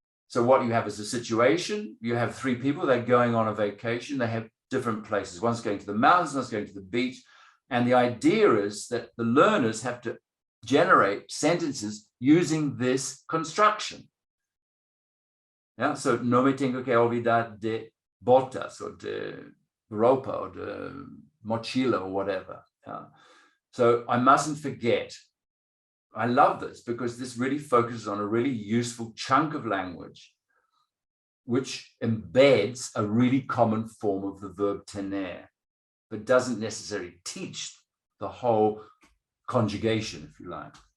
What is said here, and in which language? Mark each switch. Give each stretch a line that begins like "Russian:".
English: So what you have is a situation, you have 3 people, they're going on a vacation, they have different places. One's going to the mountains, one's going to the beach. And the idea is that the learners have to generate sentences using this construction.
Spanish: So no me tengo que olvidar de botas or de ropa or de mochila
English: or whatever. So I mustn't forget. I love this because this really focuses on a really useful chunk of language which embeds a really common form of the verb tener, but doesn't necessarily teach the whole conjugation, if you like.